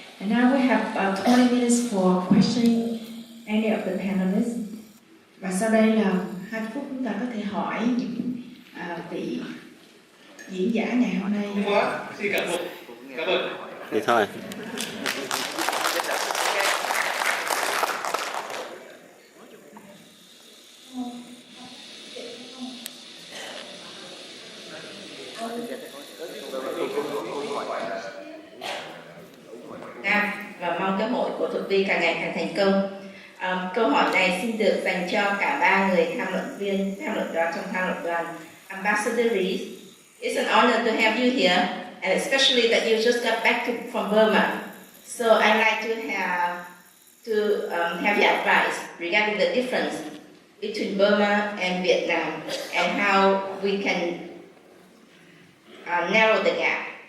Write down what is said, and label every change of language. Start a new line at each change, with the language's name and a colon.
English: And now we have 20 minutes for questioning any of the panelists.
Vietnamese: Và sau đây là 2 phút chúng ta có thể hỏi những vị diễn giả ngày hôm nay. Xin cảm ơn. Vậy thôi. Và mong cái hội của Thuật Vi càng ngày càng thành công. Câu hỏi này xin được dành cho cả 3 người tham luận đoàn trong tham luận đoàn.
English: Ambassador Rees, it's an honor to have you here, and especially that you just got back from Burma. So I'd like to have your advice regarding the difference between Burma and Vietnam, and how we can narrow the gap.